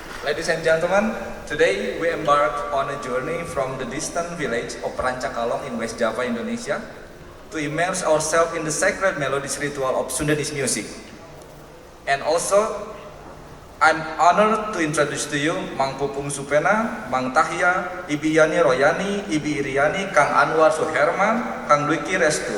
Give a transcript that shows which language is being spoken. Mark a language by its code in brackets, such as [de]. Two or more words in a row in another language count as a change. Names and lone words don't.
[en] Ladies and gentlemen, today we embark on a journey from the distant village of Rancakalong in West Java, Indonesia, to immerse ourselves in the sacred melodies ritual of Sundanese music. And also, I'm honored to introduce to you Mang Pupung Supena, Mang Tahya, Ibi Yani Royani, Ibi Iriani, Kang Anwar Suherman, Kang Dwiki Restu.